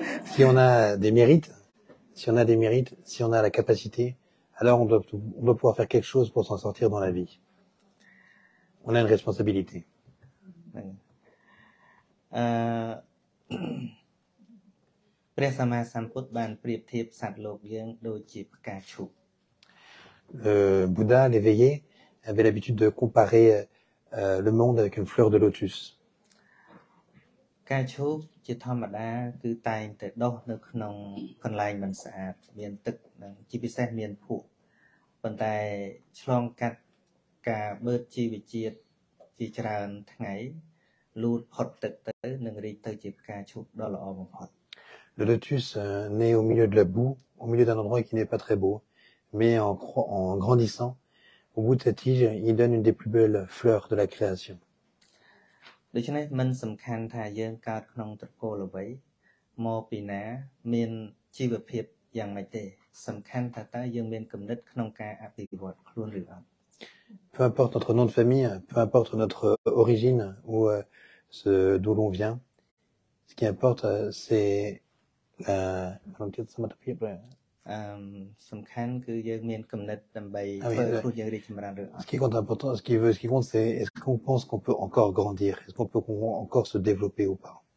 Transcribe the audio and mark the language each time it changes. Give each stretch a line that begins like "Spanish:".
French: Si on a des mérites, si on a la capacité, alors on doit pouvoir faire quelque chose pour s'en sortir dans la vie. On a une responsabilité.
Khmer: ព្រះសម្មាសម្ពុទ្ធបានប្រៀបធៀបសត្វលោកយើងដូចជាផ្កាឈូក
French: Le Bouddha, l'éveillé, avait l'habitude de comparer le monde avec une fleur de lotus.
Khmer: ផ្កាឈូកជាធម្មតាគឺតែងតែដុះនៅក្នុងកន្លែងមិនស្អាតមានទឹកនិងជាពិសេសមានភក់ប៉ុន្តែឆ្លងកាត់ការបឺតជីវជាតិជាច្រើនថ្ងៃលូតផុតទឹកទៅនឹងរីកទៅជាផ្កាឈូកដ៏ល្អបំផុត
French: Le lotus naît au milieu de la boue, au milieu d'un endroit qui n'est pas très beau, mais en grandissant, au bout de sa tige, il donne une des plus belles fleurs de la création.
Khmer: ដូច្នេះមិនសំខាន់ថាយើងកើតក្នុងត្រកូលអ្វីមកពីណាមានជីវភាពយ៉ាងម៉េចទេសំខាន់ថាតើយើងមានគំនិតក្នុងការអភិវឌ្ឍខ្លួនឬអត់
French: Peu importe notre nom de famille, peu importe notre origine ou d'où l'on vient, ce qui importe c'est la
Khmer: សំខាន់គឺយើងមានគំនិតដើម្បីធ្វើខ្លួនយើងរីកចម្រើនឬអត់
French: Ce qui compte important, ce qui compte c'est est-ce qu'on pense qu'on peut encore grandir, est-ce qu'on peut encore se développer ou pas.